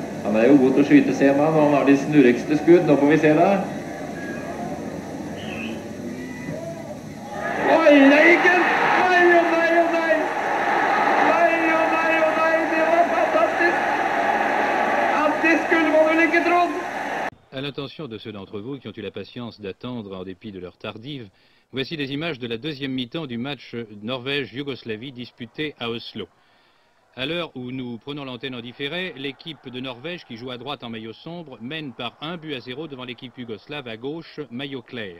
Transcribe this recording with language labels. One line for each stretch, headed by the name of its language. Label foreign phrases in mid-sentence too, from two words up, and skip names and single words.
Norwegian: Han jo god til å skyte, ser man. Han har de snurrigste skudd. Nå får vi se det. Oi, det gikk en! Nei, å nei, å nei! Nei, å nei, å nei! Det var fantastisk! At det skulle man vel ikke trodd!
French: À l'intention de ceux d'entre vous qui ont eu la patience d'attendre en dépit de leur tardive, voici des images de la deuxième mi-temps du match Norvège-Yougoslavie disputé à Oslo. À l'heure où nous prenons l'antenne en différé, l'équipe de Norvège qui joue à droite en maillot sombre mène par 1-0 devant l'équipe yougoslave à gauche, maillot clair.